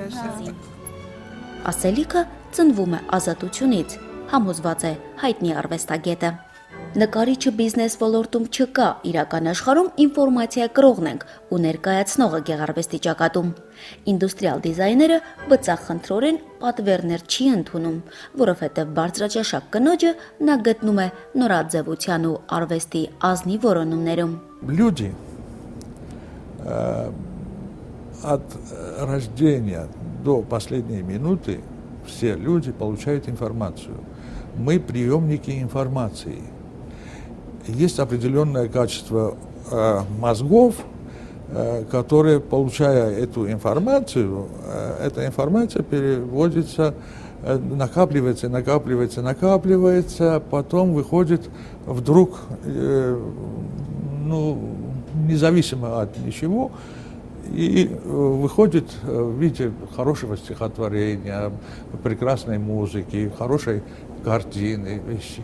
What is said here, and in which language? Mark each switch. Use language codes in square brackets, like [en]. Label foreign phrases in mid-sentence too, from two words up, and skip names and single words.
[hy] Ասելիքը ծնվում է ազատությունից, համոզված է հայտնի արվեստագետը։ Նկարիչը բիզնես ոլորտում չկա, իրական աշխարհում ինֆորմացիա կրողն ենք ու ներկայացնողը գեղարվեստի ճակատում։ Ինդուստրիալ դիզայները բծախնդրորեն պատվերներ չի ընդունում, որովհետև բարձրաճաշակ կնոջը նա գտնում է նորաձևության ու արվեստի ազնի որոնումներում։ [ru] Люди от рождения до последней минуты все люди получают информацию. Мы приемники информации. Есть определенное качество мозгов, которые, получая эту информацию, эта информация переводится, накапливается, потом выходит вдруг, независимо от ничего, и выходит в виде хорошего стихотворения, прекрасной музыки, хорошей картины, вещи.